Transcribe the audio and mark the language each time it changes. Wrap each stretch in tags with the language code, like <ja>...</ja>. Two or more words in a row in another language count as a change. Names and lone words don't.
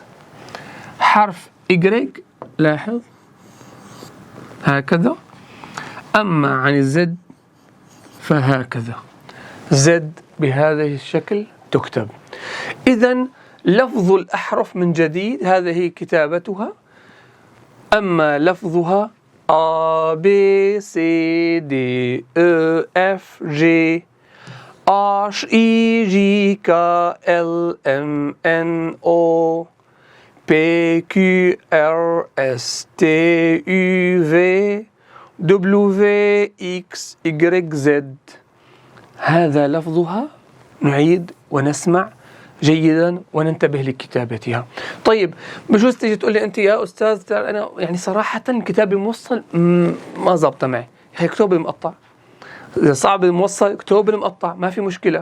<ar>حرف إجريج لاحظ هكذا، أما عن الزد فهكذا، زد بهذا الشكل تكتب. إذن لفظ الأحرف من جديد هذه كتابتها، أما لفظها</ar> <en>A B C D E F G H I J K L M N O P Q R S T U V W X Y Z.</en> <ar>هذا لفظها. نعيد ونسمع جيدا وننتبه لكتابتها. طيب بجوز تيجي تقول لي أنت يا أستاذ أنا يعني صراحة كتابي موصل ما زبط معي، اكتب المقطع. إذا صعب الموصل اكتب المقطع، ما في مشكلة.</ar>